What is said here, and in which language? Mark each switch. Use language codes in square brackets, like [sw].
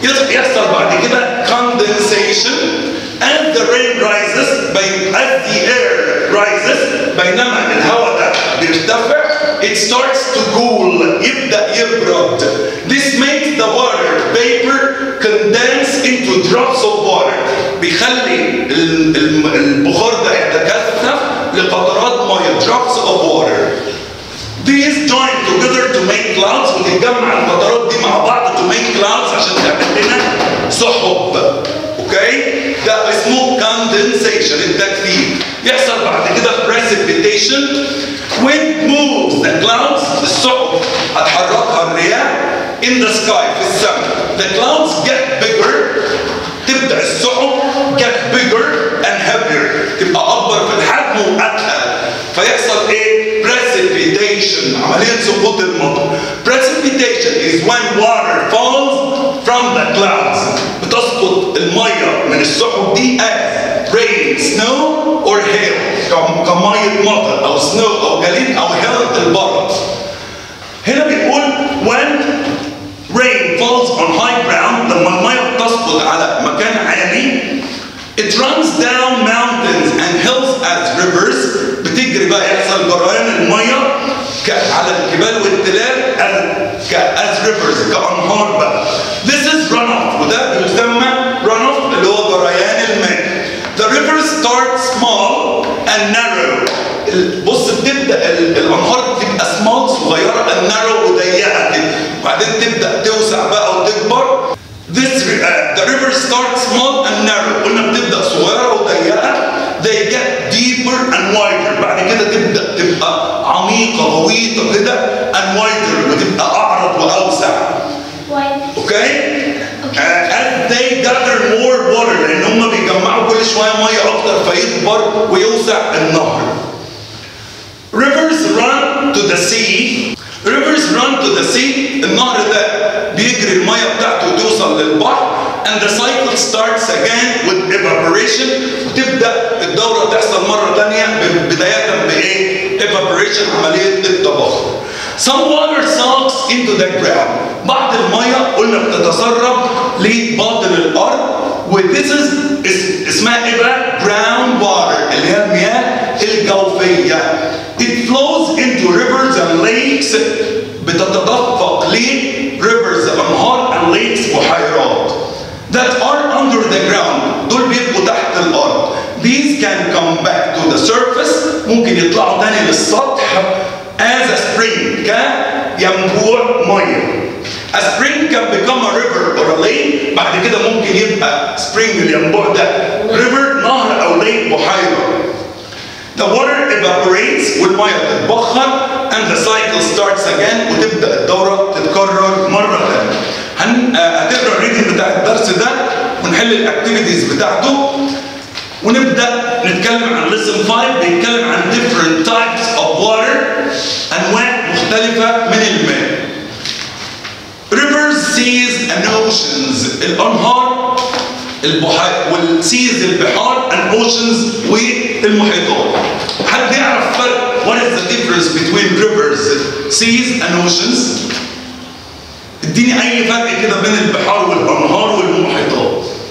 [ar] يحصل بعد كده [en] condensation as the rain rises as the air rises [ar] بينما الهواء ده بيرتفع [en] it starts to cool [ar] يبدأ يبرد. [en] This makes the water vapor condense into drops of water [ar] بيخلي البخار ده يتكثف لقطرات ميه [en] drops of water. These join together to make clouds [ar] وتتجمع القطرات دي مع بعض [en] to make clouds [ar] عشان تعمل لنا سحب. اوكي؟ ده اسمه condensation التكثيف. يحصل بعد كده [en] precipitation wind moves the clouds [ar] السحب هتحركها الرياح [en] in the sky [ar] في السماء. [en] The clouds get bigger [ar] تبدأ السحب [en] get bigger and heavier [ar] تبقى أكبر في الحجم وأتقل فيحصل إيه؟ precipitation عملية سقوط المطر. [en] Precipitation is when water falls from the clouds [ar] بتسقط المية من السحب دي [en] as rain, snow or hail [ar] كمية مطر أو [en] snow [ar] أو جليد أو [en] hail البرد. [ar] هنا بيقول [en] when rain falls on high ground [ar] لما المية بتسقط على مكان عالي [en] it runs down mountains and hills as rivers [ar] بتجري بقى يحصل جريان المية على الجبال والتلال as rivers كأنهار بقى. [en] This is runoff [ar] وده بيسمى runoff اللي هو جريان الماء. [en] The rivers start small and narrow. [ar] بص بتبدأ الأنهار بتبقى small صغيرة and narrow وضيقة كده وبعدين تبدأ توسع بقى وتكبر. [en] The rivers start small and narrow [ar] قلنا بتبدأ صغيرة وضيقة. [en] They get deeper and wider [ar] بعد كده تبقى عميقة غويطة كده and wider وتبقى أعرض وأوسع. [en] Okay? As they gather more water [ar] لأن هم بيجمعوا كل شوية مية أكتر فيكبر ويوسع النهر. [en] Rivers run to the sea. Rivers run to the sea. [ar] النهر ده بيجري المية بتاعته وتوصل للبحر. [en] And the cycle starts again with evaporation. [ar] وتبدأ الدورة تحصل مرة ثانية بداية بإيه؟ Evaporation عملية التبخر. [en] Some water soaks into the ground. [ar] بعض المية قلنا بتتسرب لباطن الأرض. وthis is اسمها إيه بقى؟ ground water اللي هي المياه الجوفية. [en] It flows into rivers and lakes بتتدفق rivers أنهار and lakes بحيرات that are under the ground [ar] دول بيبقوا تحت الأرض. [en] These can come back to the surface [ar] ممكن يطلعوا تاني للسطح [en] as a spring [ar] كينبوع مية. [en] A spring can become a river or a lake. [ar] بعد كده ممكن يبقى spring الينبوع ده river نهر أو lake بحيرة. [en] The water evaporates [ar] والمية تتبخر [en] and the cycle starts again [ar] وتبدأ الدورة تتكرر مرة ثانية. هتقرا الريدنج بتاع الدرس ده ونحل الاكتيفيتيز بتاعته ونبدأ نتكلم عن lesson 5 بيتكلم عن [en] different types of water [ar] أنواع مختلفة من الماء. [en] Rivers, seas and oceans [ar] الأنهار والسيز البحار and oceans والمحيطات. حد يعرف فرق [en] what is the difference between rivers, seas and oceans؟ [ar] اديني أي فرق كده بين البحار والأنهار والمحيطات.